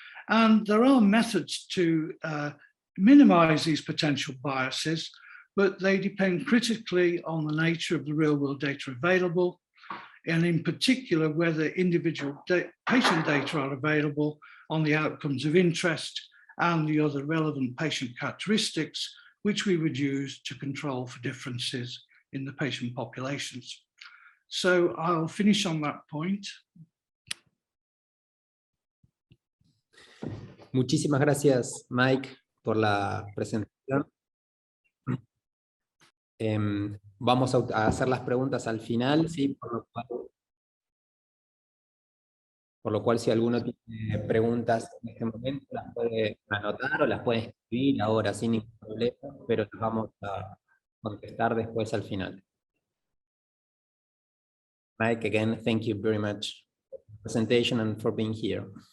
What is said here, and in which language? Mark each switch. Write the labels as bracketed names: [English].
[English] And there are methods to minimize these potential biases, but they depend critically on the nature of the real-world data available, and in particular, whether individual patient data are available on the outcomes of interest and the other relevant patient characteristics, which we would use to control for differences in the patient populations. So I'll finish on that point. [Spanish] Muchísimas gracias, Mike, por la presentación. Vamos a hacer las preguntas al final, ¿sí? Por lo cual, si alguno tiene preguntas en este momento, las puede anotar o las puede escribir ahora sin ningún problema, pero las vamos a contestar después al final. [English] Mike, again, thank you very much for the presentation and for being here.